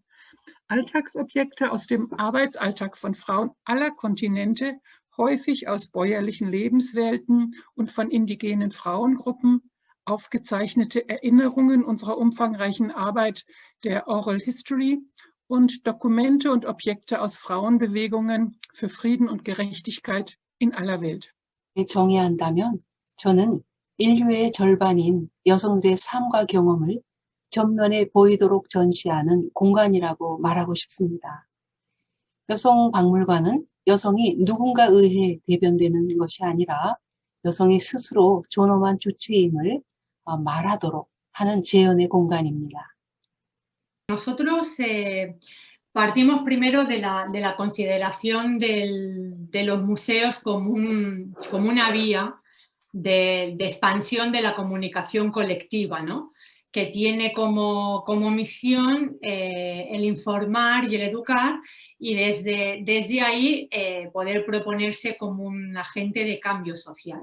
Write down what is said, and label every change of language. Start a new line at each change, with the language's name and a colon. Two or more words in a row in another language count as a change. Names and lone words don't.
German: Alltagsobjekte aus dem Arbeitsalltag von Frauen aller Kontinente, häufig aus bäuerlichen Lebenswelten und von indigenen Frauengruppen, aufgezeichnete Erinnerungen unserer umfangreichen Arbeit der Oral History und Dokumente und Objekte aus Frauenbewegungen für Frieden und Gerechtigkeit in aller Welt.
Korean: 정의한다면 저는 인류의 절반인 여성들의 삶과 경험을 전면에 보이도록 전시하는 공간이라고 말하고 싶습니다. 여성 박물관은 여성이 누군가에 의해 대변되는 것이 아니라 여성이 스스로 존엄한 주체임을 말하도록 하는 재현의 공간입니다.
Spanish: Nosotros partimos primero de la consideración de los museos como una vía de expansión de la comunicación colectiva, ¿no? Que tiene como misión el informar y el educar, y desde ahí poder proponerse como un agente de cambio social.